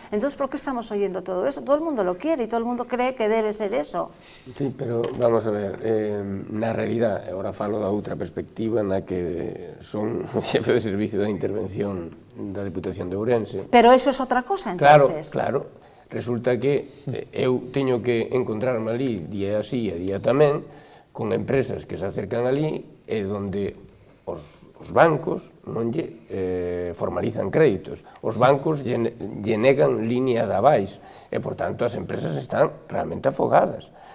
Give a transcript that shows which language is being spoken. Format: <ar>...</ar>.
<es>Entonces, ¿por qué estamos oyendo todo eso? Todo el mundo lo quiere y todo el mundo cree que debe ser eso. Sí, pero vamos a ver,</es> <gl>na realidad, agora falo da outra perspectiva na que son xefe de servicio da intervención da Deputación de Ourense.</gl> <es>Pero eso es otra cosa, entonces.</es> <gl>Claro. Resulta que eu teño que encontrarme ali día así e día tamén con empresas que se acercan ali e donde os bancos non lle formalizan créditos. Os bancos lle negan línea de avais e, por tanto, as empresas están realmente afogadas.</gl>